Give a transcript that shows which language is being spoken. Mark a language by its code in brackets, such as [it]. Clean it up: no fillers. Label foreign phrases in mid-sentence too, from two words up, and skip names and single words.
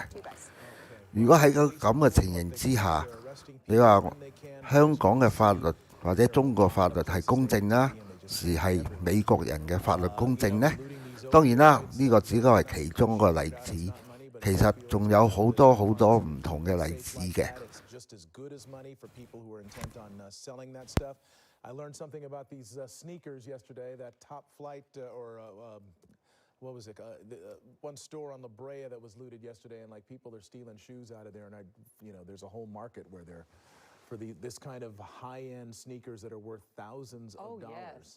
[yue] 如果喺個咁嘅情形之下，你話香港嘅法律或者中國法律係公正啦，係美國人嘅法律公正呢？當然啦，呢個只不過係其中一個例子。其實仲有好多好多唔同嘅例子嘅。 [en] I learned something about these sneakers yesterday, that Top Flight what was it? One store on La Brea that was looted yesterday, and like people are stealing shoes out of there, and there's a whole market where they're for this kind of high-end sneakers that are worth thousands of dollars.